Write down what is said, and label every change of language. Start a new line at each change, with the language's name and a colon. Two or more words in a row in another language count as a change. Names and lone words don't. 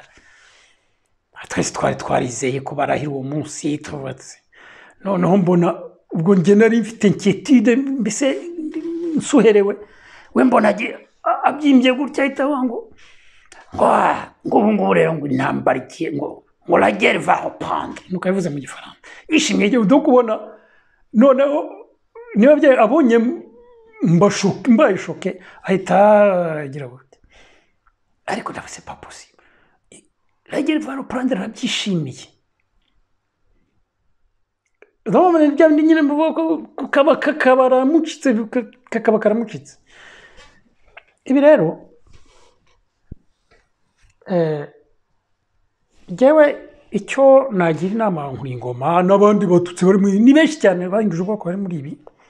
Kinyarwanda: Twese twarizeye ko barahira uwo munsi tubatse. Noneho mbona ubwo nge nari mfite inquiétude mbese nsuherewe, we mbona abyimbye gutya ahita ngo ubu rero ngo intambara igiye ngo
French: la guerre va reprendre,
Kinyarwanda: nuko yavuze mu Gifaransa ishimye igihe udo kubona. Noneho niba byaye abonye mbaye choqué ahita agira gute, ariko ndavuze
French: c'est pas possible, la guerre va reprendre.
Kinyarwanda: Arabyishimiye urabona ibya bindi nyine kakaba karamucitse ibi rero njyewe icyo nagira inama Nkuriyingoma n'abandi batutsi bari ni benshi cyane bahinduje ubwoko bari muri ibi